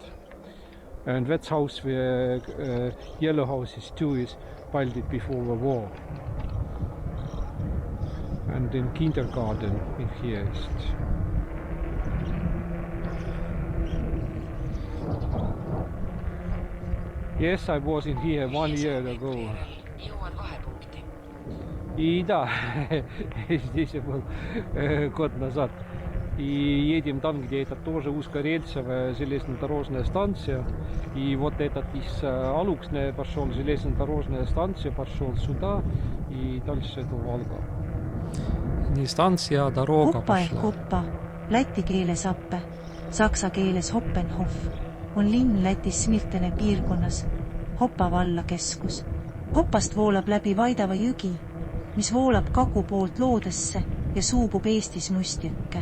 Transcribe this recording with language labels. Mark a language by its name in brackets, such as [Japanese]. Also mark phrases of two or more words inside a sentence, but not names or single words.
[English] And that house, the yellow houses too, is built before the war. And in kindergarten in here is. Yes, I was in here 1 year ago. [Russian] И да, здесь я был год назад. И едем там, где это тоже узкорельсовая железнодорожная станция. И вот этот из Aluksne пошел, железнодорожная станция, пошел сюда и дальше до Valga. Ну станция дорога [Estonian] Hoppa ehk hoppa, läti keeles appe, saksa keeles Hoppenhof, on linn Lätis Smirtene piirkonnas, Hoppa valla keskus. Hoppast voolab läbi Vaidava jõgi, mis voolab kagu poolt loodesse ja suubub Eestis Mustjõkke.